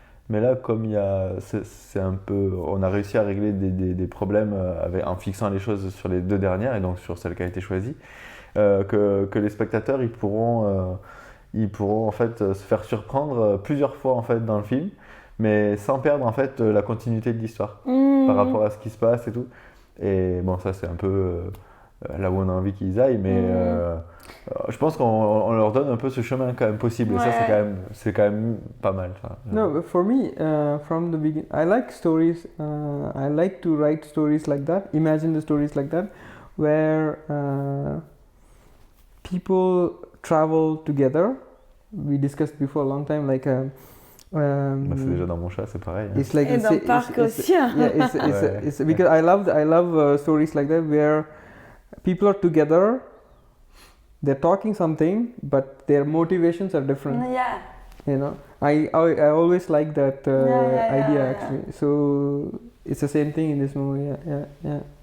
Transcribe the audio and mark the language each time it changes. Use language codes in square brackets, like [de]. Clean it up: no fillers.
[fr] Mais là, comme il y a, c'est un peu, on a réussi à régler des problèmes en fixant les choses sur les deux dernières et donc sur celle qui a été choisie, que les spectateurs ils pourront en fait se faire surprendre plusieurs fois en fait dans le film, mais sans perdre en fait la continuité de l'histoire par rapport à ce qui se passe et tout. Et bon, ça c'est un peu là où on a envie qu'ils aillent, mais je pense qu'on leur donne un peu ce chemin quand même possible. Et ça c'est quand même pas mal. Ça. [en] No, but for me, from the beginning, I like stories. I like to write stories like that. Imagine the stories like that, where people travel together. We discussed before a long time, like. [fr] C'est déjà dans mon chat, c'est pareil. Hein. [en] It's like [fr] Et dans le parc aussi. [en] Yeah, it's because I love stories like that where people are together. They're talking something, but their motivations are different. Yeah. You know, I always like that idea yeah. actually. So it's the same thing in this movie. Yeah.